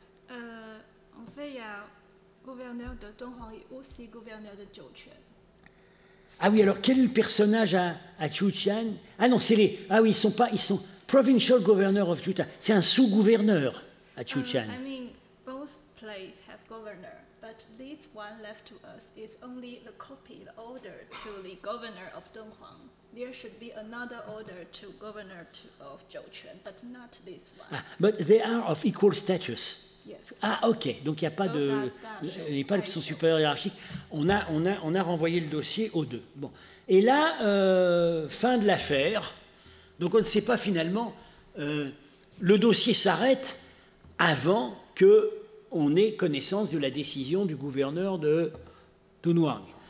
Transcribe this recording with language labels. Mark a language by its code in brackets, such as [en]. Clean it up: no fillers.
[fr] En fait, il y a gouverneur de Dunhuang et aussi gouverneur de Zhouquan. Ah oui, alors quel est le personnage à Chuqian? Ah non, ils sont [en] Provincial Governor of Chuqian. [fr] C'est un sous-gouverneur à Chuqian. [en] I mean, both places have governor, but this one left to us is only the copy, the order to the governor of Dunhuang. There should be another order to governor of Zhouquan, but not this one. But they are of equal status. Yes. [fr] Ah, ok. Donc il n'y a pas [en] Those [fr] de, [en] are dash. [fr] il n'y a pas de son supérieur hiérarchique. On a renvoyé le dossier aux deux. Bon. Et là, fin de l'affaire. Donc on ne sait pas finalement. Le dossier s'arrête avant qu'on ait connaissance de la décision du gouverneur de Dunhuang.